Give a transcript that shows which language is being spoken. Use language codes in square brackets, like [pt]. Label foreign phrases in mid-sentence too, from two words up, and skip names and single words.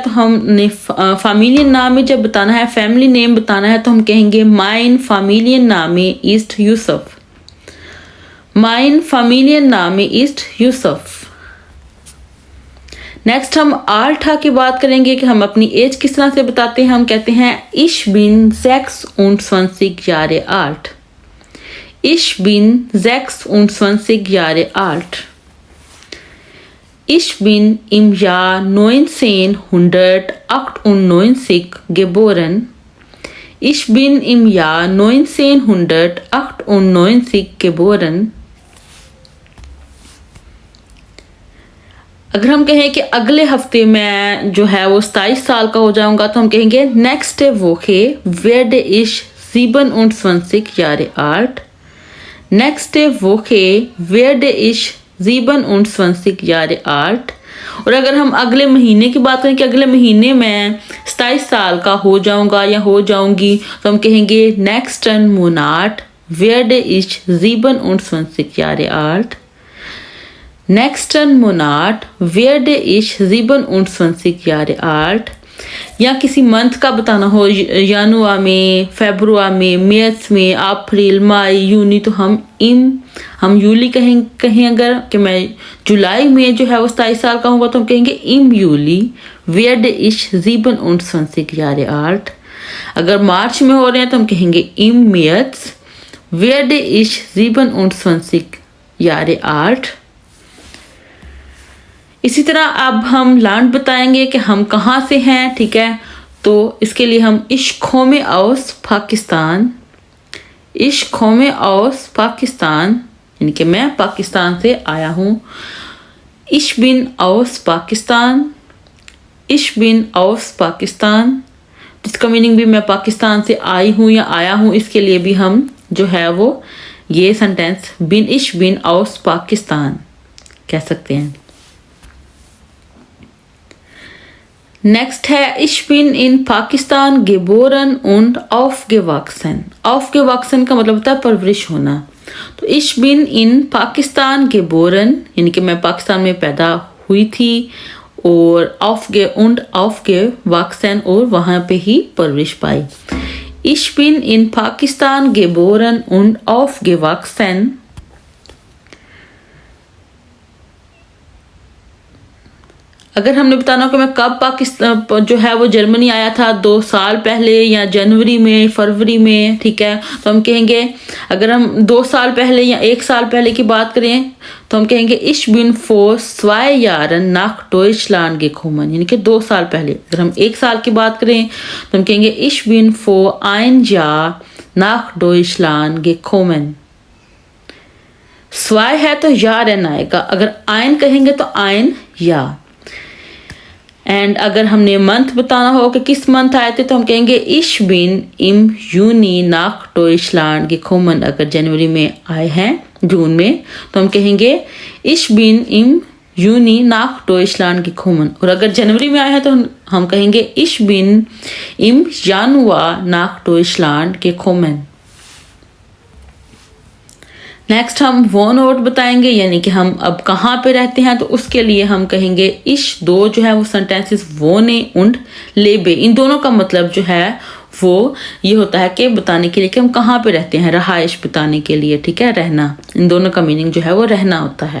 [hi] तो हमने [de] Familienname [hi] में जब बताना है, [en] family name [hi] बताना है तो हम कहेंगे [de] mein Familienname ist Yusuf, mein Familienname ist Yusuf. [hi] नेक्स्ट हम आल्ठा की बात करेंगे कि हम अपनी एज किस तरह से बताते हैं। हम कहते हैं [de] ich bin 26 Jahre alt, ich bin 26 Jahre alt. Ich bin im Jahr 1998 geboren. Ich bin im Jahr 1998 geboren. [hi] अगर हम कहें कि अगले हफ्ते में जो है वो 27 साल का हो जाऊंगा तो हम कहेंगे [de] nächste Woche werde ich 27 Jahre alt. Nächste Woche werde ich 27 Jahre alt। [hi] और अगर हम अगले महीने की बात करें कि अगले महीने में 27 साल का हो जाऊंगा या हो जाऊंगी तो हम कहेंगे [de] nächsten Monat werde ich 27 Jahre alt, nächsten Monat werde ich 27 Jahre alt। [hi] या किसी मंथ का बताना हो, जनवरी में, फरवरी में, मार्च में, अप्रैल, मई, यूनी, तो हम यूली कहें अगर कि मैं जुलाई में जो है वो 27 साल का होगा तो हम कहेंगे [de] im Juli werde ich 27 Jahre alt. [hi] अगर मार्च में हो रहे हैं तो हम कहेंगे [de] im März werde ich 27 Jahre alt. [hi] इसी तरह अब हम लैंड बताएंगे कि हम कहाँ से हैं, ठीक है। तो इसके लिए हम [de] ich komme aus [hi] पाकिस्तान, [de] ich komme aus [hi] पाकिस्तान, यानी कि मैं पाकिस्तान से आया हूँ। [de] ich bin aus [hi] पाकिस्तान, [de] ich bin aus [hi] पाकिस्तान, जिसका मीनिंग भी मैं पाकिस्तान से आई हूँ या आया हूँ। इसके लिए भी हम जो है वो ये सेंटेंस [de] ich bin aus [hi] पाकिस्तान कह सकते हैं। नेक्स्ट है [de] ich bin in Pakistan geboren und aufgewachsen। [hi] aufgewachsen का मतलब होता है परवरिश होना। तो [de] ich bin in Pakistan geboren [hi] यानी कि मैं पाकिस्तान में पैदा हुई थी, और aufgewachsen और वहाँ पे ही परवरिश पाई। [de] ich bin in Pakistan geboren und aufgewachsen। [hi] अगर हमने बताना हो कि मैं कब पाकिस्तान जो है वो जर्मनी आया था, 2 साल पहले या जनवरी में, फरवरी में, ठीक है, तो हम कहेंगे अगर हम 2 साल पहले या 1 साल पहले की बात करें तो हम कहेंगे [de] ich bin vor 2 Jahren nach Deutschland gekommen, [hi] यानी कि 2 साल पहले। अगर हम 1 साल की बात करें तो हम कहेंगे [de] ich bin vor 1 Jahr nach Deutschland gekommen। [hi] 2 है तो यारन आएगा, अगर ein कहेंगे तो ein या। एंड अगर हमने मंथ बताना हो कि किस मंथ आए थे तो हम कहेंगे [de] ich bin im Juni nach Deutschland gekommen। [hi] अगर जनवरी में आए हैं, जून में, तो हम कहेंगे [de] ich bin im Juni nach Deutschland gekommen. [hi] और अगर जनवरी में आया है तो हम कहेंगे [de] ich bin im Januar nach Deutschland gekommen। [hi] नेक्स्ट हम [de] Wohnort [hi] बताएंगे, यानी कि हम अब कहाँ पे रहते हैं, तो उसके लिए हम कहेंगे इश दो जो है वो सेंटेंसेस [de] wohnen und leben, [hi] इन दोनों का मतलब जो है वो ये होता है कि बताने के लिए कि हम कहाँ पे रहते हैं, रहाइश बताने के लिए, ठीक है, रहना, इन दोनों का मीनिंग जो है वो रहना होता है।